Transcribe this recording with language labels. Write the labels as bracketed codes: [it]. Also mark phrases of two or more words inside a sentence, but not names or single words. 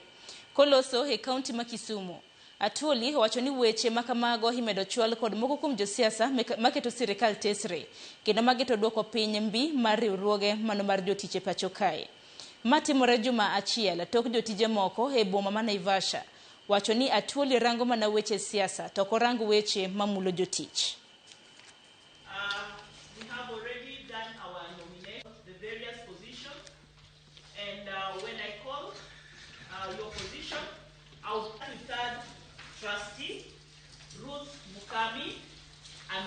[luo] Koloso e kaunti ma Kisumu, Atwoli wacho ni weche makamago imedo chwal kod moko kuom josiasa maketo sirikal tesre kendo magito duoko piny mbi mar riwruoge mano mar jotije pacho kae. Matimore juma achiel tok jotije moko e boma ma Naivasha wacho ni Atwoli rango mana weche siasa to korango weche mamulo jotich. [en] We have already done our nomination, the various positions, and when I call your position, I'll start with third trustee, Ruth Mukami, and